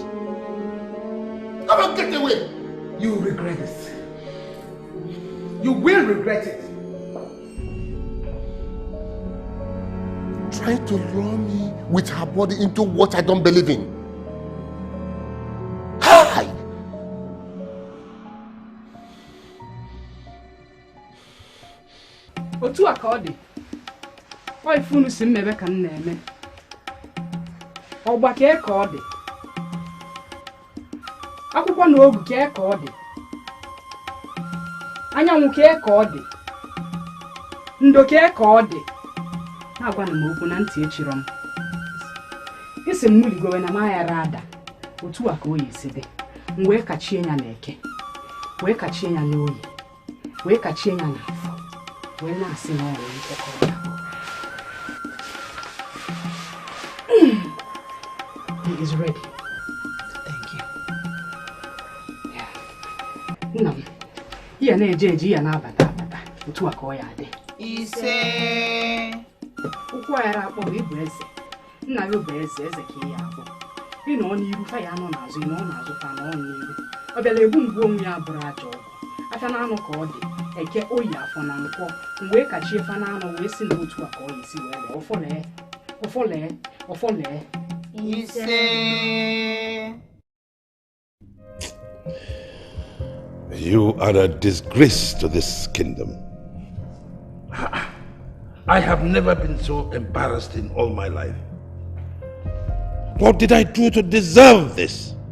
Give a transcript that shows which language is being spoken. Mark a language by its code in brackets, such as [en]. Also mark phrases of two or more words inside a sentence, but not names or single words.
[en] Come on, get away. You will regret this. You will regret it. Trying to lure me with her body into what I don't believe in. Hi! [ig] Otu a ka ọ dị. Ọ ifunu si mmebe ka m na-eme. Ọgba ka ọ dị. Akwụkwọ na ogu ka ọ dị. Anyanwụ ka ọ dị. Ndo ka ọ dị. Na-agwana m okwu na ntị echiro m. Isi m nuligowe na maghara ada. Otu a ka o yi si dị. M wee kachie ya n'eke. Wee kachie ya n'oyi. Wee kachie ya n'afọ. Wee na-asị na ọrụ nkekọ ya. [en] He is ready. Thank you. [ig] Nna m, ihe na-eje ya na-abata. Otu a ka ọ ya dị. Ise. Ụkwụ a yara akpọ bụ ịbụ eze. Nna gị bụ eze ka ị ya akpọ. Ị nọ n'iru fa ya nọ n'azụ, ị nọ n'azụ fa nọ n'iru. Ọ bịara egbu mgbu onwe ya bụrụ aja ọgwụ. Afịa na anụ ka ọ dị. Eke oyi afọ na nkwọ. Mgbe kachie fa na anụ wee si n'otu a ka ọ esi wee lee. Ọfọlee. Ise. [en] You are a disgrace to this kingdom. I have never been so embarrassed in all my life. What did I do to deserve this?